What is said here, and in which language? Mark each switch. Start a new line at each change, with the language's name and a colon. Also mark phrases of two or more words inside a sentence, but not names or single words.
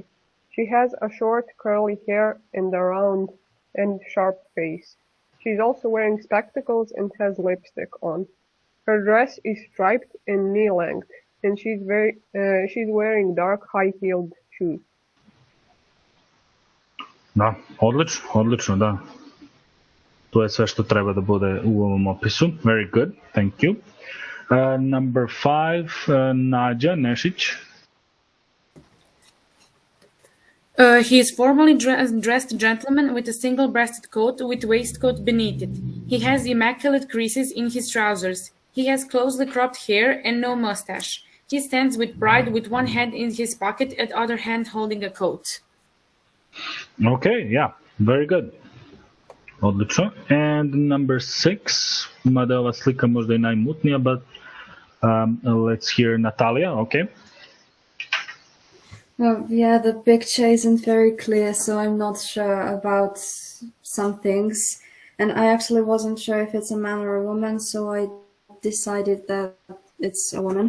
English: She has a short curly hair and a round and sharp face. She's also wearing spectacles and has lipstick on. Her dress is striped and knee-length, and she's wearing dark high-heeled shoes.
Serbian: Da, odlično, da. To je sve što treba da bude u ovom opisu.
English: Very good, thank you. Number 5, Nađa Nešić. He is formally dressed gentleman with a single-breasted coat with waistcoat beneath it. He has immaculate creases in his trousers. He has closely cropped hair and no mustache. He stands with pride with one hand in his pocket and other hand holding a coat. Okay, yeah, very good. Odlično. And number 6,
Serbian: mada ova slika možda i najmutnija,
English: but let's hear Natalia, okay? Yeah, the picture isn't very clear, so I'm not sure about some things. And I actually wasn't sure if it's a man or a woman, so I decided that it's a woman.